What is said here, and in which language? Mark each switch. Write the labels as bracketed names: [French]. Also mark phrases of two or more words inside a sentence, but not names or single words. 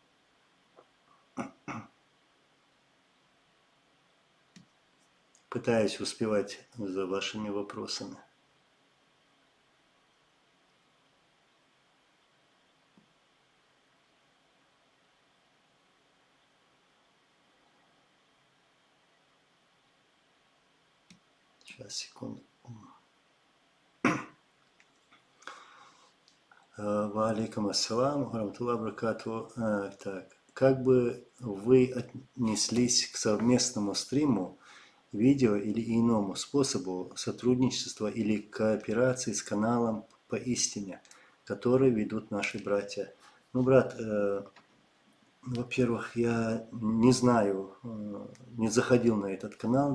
[Russian] Пытаюсь успевать за вашими вопросами. Сейчас, секунду. [Arabic] وعليكم السلام ورحمة الله وبركاته. [Russian] Так, как бы вы отнеслись к совместному стриму, видео или иному способу сотрудничества или кооперации с каналом «Поистине», который ведут наши братья? Ну, брат, во-первых, я не знаю, не заходил на этот канал.